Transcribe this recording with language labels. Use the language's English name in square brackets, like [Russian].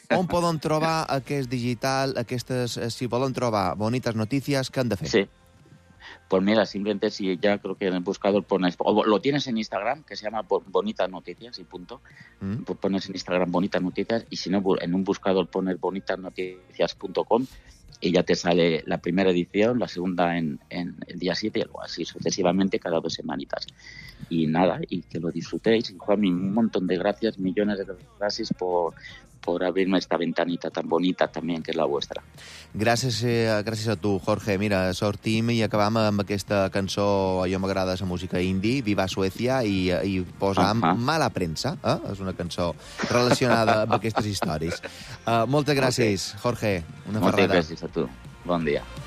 [Catalan] On poden trobar aquest digital, aquestes... Si volen trobar Bonites Notícies, què han de fer? Sí. [Spanish] Pues mira, simplemente si ya creo que en el buscador pones... O lo tienes en Instagram, que se llama Bonitas Noticias y punto. Pues pones en Instagram Bonitas Noticias y si no, en un buscador pones bonitasnoticias.com y ya te sale la primera edición, la segunda en el día 7 y algo así sucesivamente cada dos semanitas. Y nada, y que lo disfrutéis. Y Juanmi, un montón de gracias, millones de gracias por abrirme esta ventanita tan bonita también, que es la vuestra. [Catalan] Gràcies a tu, Jorge. Mira, sortim i acabam amb aquesta cançó, allò m'agrada, la música indie, Viva Suècia, i posam Mala Premsa, eh? És una cançó relacionada amb aquestes històries. Moltes gràcies, okay. Jorge. Una moltes ferrada. Gràcies a tu. Bon dia.